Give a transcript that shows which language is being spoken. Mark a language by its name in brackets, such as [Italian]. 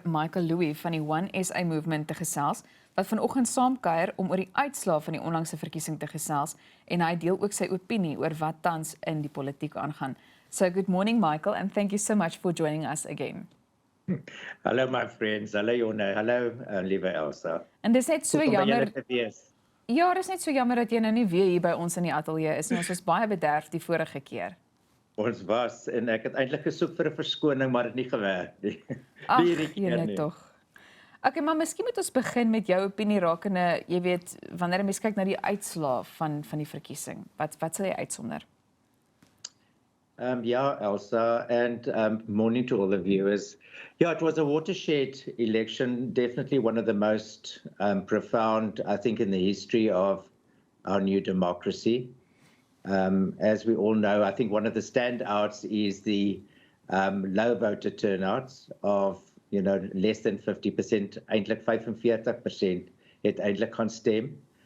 [Afrikaans] Michael Louis van die One SA Movement te gesels, wat vanoggend saam kuier om oor die uitslae van die onlangse verkiesing te gesels en hy deel ook sy opinie oor wat tans in die politiek aangaan. [English] So good morning Michael and thank you so much for joining us again. [Afrikaans] Hallo my friends, hallo Jorne, hallo liewe Elsa. En dis net so jammer. Ja, dis net so jammer dat jy nou nie weer hier by ons in die ateljee is nie. Ons was baie bederf die vorige keer. Ons was en ek het eintlik gesoek vir 'n verskoning, maar dit het nie gewerk nie. Ag, jylle tog. Okay, maar miskien moet ons begin met jou opinie rakende, jy weet, wanneer 'n mens kyk na die uitslae van die verkiesing. Wat sal jy uitsonder? [English] Yeah, Elsa, and morning to all the viewers. Yeah, it was a watershed election, definitely one of the most profound, I think, in the history of our new democracy. As we all know, I think one of the standouts is the low voter turnouts of, less than 50%, [Afrikaans] eintlik 45% het eintlik gaan stem.